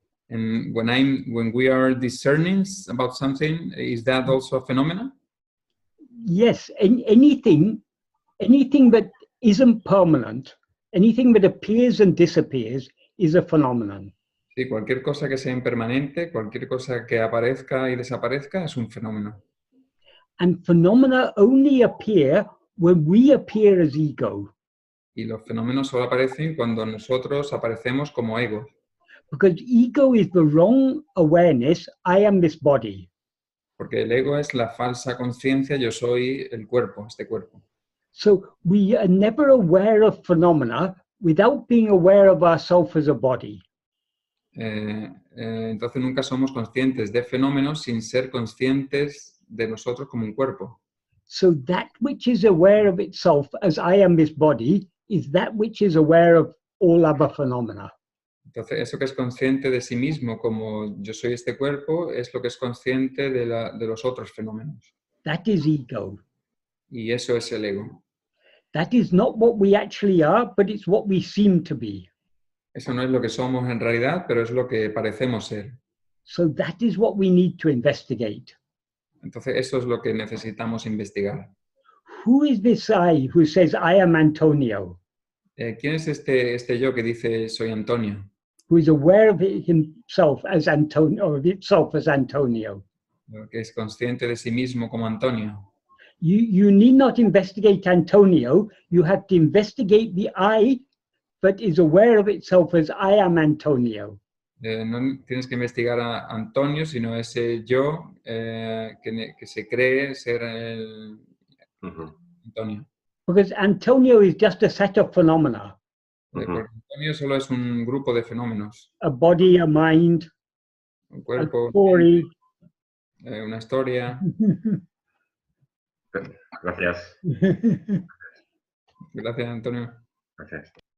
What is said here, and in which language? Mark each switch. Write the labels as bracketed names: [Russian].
[English] And when we are discerning about something, is that also a phenomenon? Yes, anything that isn't permanent, anything that appears and disappears is a phenomenon. [Spanish] Sí, cualquier cosa que sea impermanente, cualquier cosa que aparezca y desaparezca es un fenómeno. [English] And phenomena only appear when we appear as ego. [Spanish] Y los fenómenos solo aparecen cuando nosotros aparecemos como ego. [English] Because ego is the wrong awareness, I am this body. [Spanish] Porque el ego es la falsa conciencia, yo soy el cuerpo, este cuerpo. [English] So we are never aware of phenomena without being aware of ourselves as a body. [Spanish] Entonces nunca somos conscientes de fenómenos sin ser conscientes de nosotros como un cuerpo. [English] So that which is aware of itself as I am this body is that which is aware of all other phenomena. [Spanish] Entonces eso que es consciente de sí mismo como yo soy este cuerpo es lo que es consciente de los otros fenómenos. [English] That is ego. [Spanish] Y eso es el ego. [English] That is not what we actually are, but it's what we seem to be. [Spanish] Eso no es lo que somos en realidad, pero es lo que parecemos ser. [English] So that is what we need to investigate. [Spanish] Entonces eso es lo que necesitamos investigar. [English] Who is this I who says, I am Antonio? [Spanish] ¿Quién es este yo que dice soy Antonio? [English] Who is aware of himself as Antonio, or of itself as Antonio? [Spanish] Que es consciente de sí mismo como Antonio. [English] You need not investigate Antonio. You have to investigate the I that is aware of itself as I am Antonio. [Spanish] No tienes que investigar a Antonio, sino ese yo que se cree ser el Antonio. [English] Because Antonio is just a set of phenomena. [Spanish] Porque Antonio solo es un grupo de fenómenos. [English] A body, a mind, [Spanish] Un cuerpo, [English] a story. [Spanish] una historia. Gracias. Gracias, Antonio. Gracias.